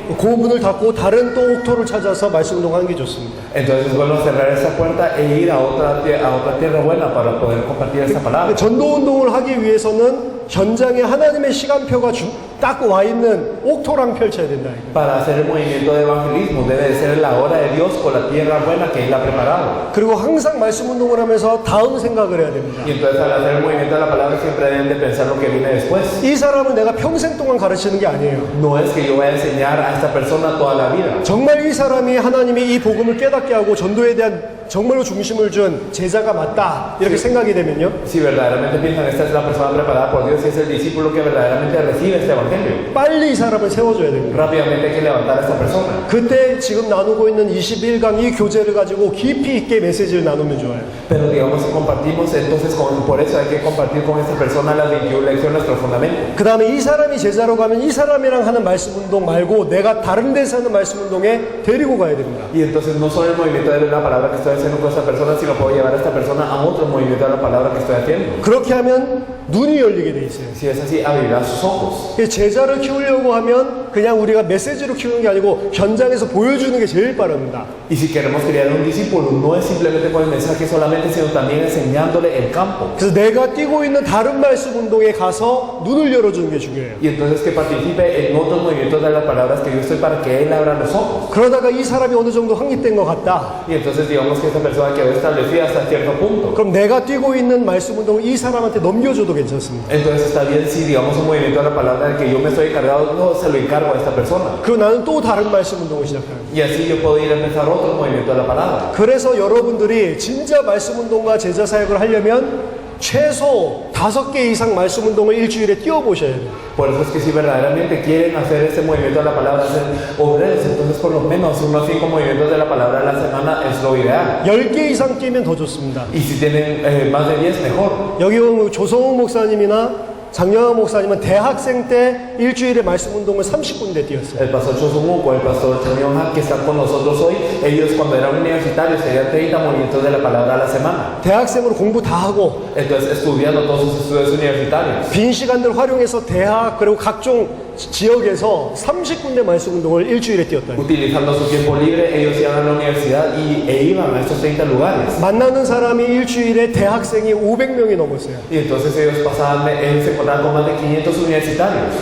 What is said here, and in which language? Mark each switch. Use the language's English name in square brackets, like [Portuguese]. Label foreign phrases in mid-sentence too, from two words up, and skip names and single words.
[Korean] 그 문을 닫고 다른 또 옥토를 찾아서 말씀 운동하는 게 좋습니다. [Spanish] entonces vuelvo a cerrar esa puerta e ir a otra tierra buena para poder compartir esta palabra. [Korean] 전도 운동을 하기 위해서는 현장에 하나님의 시간표가 딱 와 있는 옥토랑 펼쳐야 된다. [Spanish] Para hacer el movimiento de evangelismo debe de ser la hora de Dios con la tierra buena que Él ha preparado. [Korean] 그리고 항상 말씀 운동을 하면서 다음 생각을 해야 됩니다. [Spanish] Y entonces al hacer el movimiento de la palabra siempre deben de pensar lo que viene después. [Korean] 이 사람을 내가 평생 동안 가르치는 게 아니에요. [Spanish] No es que yo vaya a enseñar a esta persona toda la vida. [Korean] 정말 이 사람이 하나님이 이 복음을 깨닫게 하고 전도에 대한 정말로 중심을 준 제자가 맞다 이렇게 생각이 되면요. [Spanish] Si verdaderamente piensan esta es la persona preparada por Dios y es el discípulo que verdaderamente recibe este evangelio, [Korean] 빨리 이 사람을 세워줘야 됩니다. [Spanish] rápidamente hay que levantar a esta persona. [Korean] 그때 지금 나누고 있는 21강 이 교재를 가지고 깊이 있게 메시지를 나누면 좋아요. [Spanish] Pero digamos que compartimos, entonces por eso hay que compartir con esta persona las 21 lecciones profundamente. [Korean] 그 다음에 이 사람이 제자로 가면 이 사람이랑 하는 말씀 운동 말고 내가 다른 데서 하는 말씀 운동에 데리고 가야 됩니다. [Spanish] Y entonces no solo el movimiento de la palabra que estoy haciendo con esta persona, sino puedo llevar a esta persona a otro movimiento de la palabra que estoy haciendo. [Korean] 그렇게 하면 눈이 열리게 돼 있어요. [Spanish] Si es así, abrirá sus ojos. [Korean] 제자를 키우려고 하면 그냥 우리가 메시지로 키우는 게 아니고 현장에서 보여주는 게 제일 빠릅니다. [Spanish] Y si queremos criar un discípulo, no es simplemente con el mensaje solamente, sino también enseñándole el campo. [Korean] 그래서 내가 뛰고 있는 다른 말씀 운동에 가서 눈을 열어주는 게 중요해요. [Spanish] Y entonces que participe en otros movimientos de las palabras que yo estoy para que él abra los ojos. [Korean] 그러다가 이 사람이 어느 정도 확립된 것 같다. [Spanish] Y entonces digamos que esta persona quedó establecida hasta cierto punto. [Korean] 그럼 내가 뛰고 있는 말씀 운동을 이 사람한테 넘겨줘도 괜찮습니다. [Spanish] Entonces está bien si digamos un movimiento de la palabra del que yo me estoy encargado, no se lo encargo a esta persona. [Korean] 그리고 나는 또 다른 말씀 운동을 시작해요. [Spanish] Y así yo puedo ir a empezar otro movimiento de la palabra. [Korean] 그래서 여러분들이 진짜 말씀 운동과 제자 사역을 하려면 최소 5개 이상 말씀 운동을 일주일에 뛰어보셔야 돼요. [Spanish] Por eso es que si verdaderamente quieren hacer este movimiento de la palabra, ser obreros, entonces por lo menos unos 5 movimientos de la palabra a la semana es lo ideal. [Korean] 10개 이상 뛰면 더 좋습니다. [Spanish] Y si tienen más de 10, mejor. [Korean] 여기 보면 조성욱 목사님이나 장영하 목사님은 대학생 때 일주일에 말씀 운동을 30군데 뛰었어요. [Spanish] El pastor Chosumuco, el pastor Chanyeong, que están con nosotros hoy, ellos cuando eran universitarios tenían 30 movimientos de la palabra a la semana. [Korean] 대학생으로 공부 다 하고 [Spanish] Entonces estudiando todos sus estudios universitarios. [Korean] 빈 시간들 활용해서 대학 그리고 각종 지역에서 30군데 말씀 운동을 일주일에 뛰었다. [Spanish] Utilizando su tiempo libre, ellos iban a la universidad e iban a estos 30 lugares. [Korean] 만나는 사람이 일주일에 대학생이 500명이 넘었어요. [Spanish] Y entonces ellos se encontraban con más de 500 universitarios.